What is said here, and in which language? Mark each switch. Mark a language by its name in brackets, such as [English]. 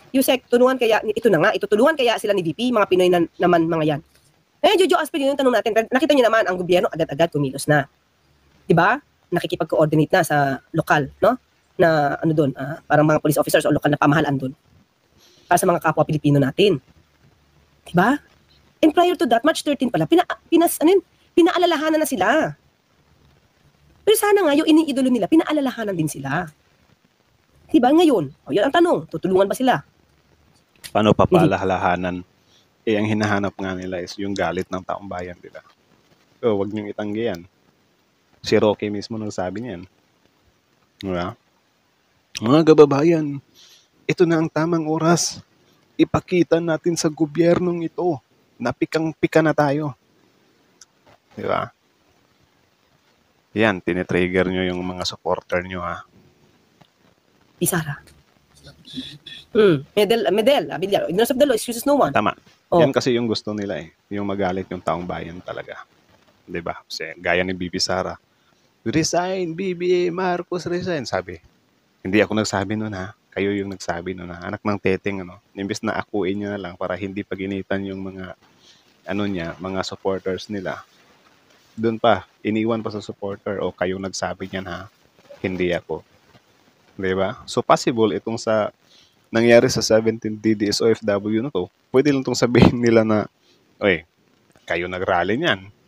[Filipino] Yusek, tulungan kaya, ito na nga, itutulungan kaya sila ni VP, mga Pinoy naman mga yan. Jojo Aspin, yung tanong natin, nakita niyo naman, ang gobyerno agad-agad kumilos na. Diba? Nakikipag-coordinate na sa lokal, no? Na doon, parang mga police officers o lokal na pamahalaan doon. Para sa mga kapwa Pilipino natin. Diba? [English] And prior to that, [Filipino] March 13 pala, pinaalalahanan na sila. Pero sana nga, yung iniidolo nila, pinaalalahanan din sila. Diba? Ngayon, yun ang tanong, tutulungan ba sila? Paano papaalalahanan? Ang hinahanap nga nila is yung galit ng taong bayan nila. O, wag niyong itanggi yan. Si Rocky mismo nagsabi niyan. Diba? Mga kababayan, ito na ang tamang oras. Ipakita natin sa gobyernong ito na pikang-pika na tayo. Diba? Yan, tinitrigger nyo yung mga supporter nyo, ha? Sara. Medel, Villar. [English] Ignorance of the law excuses no one. [Filipino] Tama. Oh. Yan kasi yung gusto nila eh. Yung magalit yung taong bayan talaga. Diba? Kasi gaya ni Bibi Sara. [English] Resign, BBM Marcos, resign. [Filipino] Sabi. Hindi ako nagsabi nun, ha? Kayo yung nagsabi nun, ha? Anak ng teteng, ano? Imbes na akuin nyo na lang para hindi paginitan yung mga, mga supporters nila. Doon pa, iniwan pa sa supporter, o kayo nagsabi niyan, ha? Hindi ako. Diba? So, possible itong sa nangyari sa 17 DDS OFW na to, pwede lang itong sabihin nila na, oy, kayo nag-rally niyan.